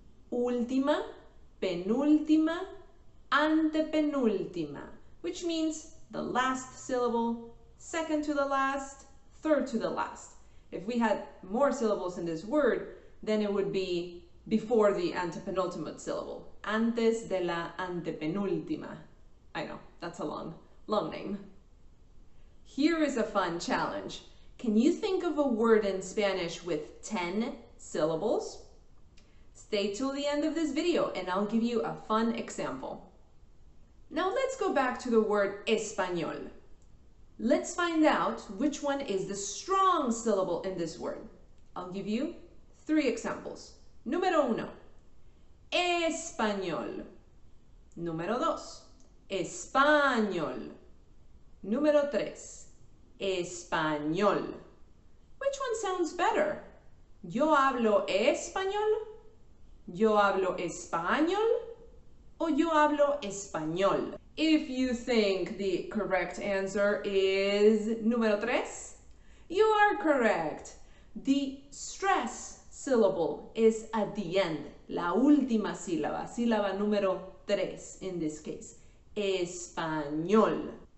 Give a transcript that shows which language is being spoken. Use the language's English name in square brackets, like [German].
[Spanish] Última, penúltima, antepenúltima, [English] which means the last syllable, second to the last, third to the last. If we had more syllables in this word, then it would be before the antepenultimate syllable. [Spanish] Antes de la antepenúltima. [English] I know, that's a long name. Here is a fun challenge. Can you think of a word in Spanish with 10 syllables? Stay till the end of this video and I'll give you a fun example. Now let's go back to the word español. Let's find out which one is the strong syllable in this word. I'll give you 3 examples. [Spanish] Número 1, español. Número 2, español. Número 3, español. [English] Which one sounds better? [Spanish] Yo hablo español, yo hablo español, o yo hablo español. [English] If you think the correct answer is número 3, you are correct. The stress syllable is at the end, [Spanish] la última sílaba, sílaba número 3 [English] in this case, español.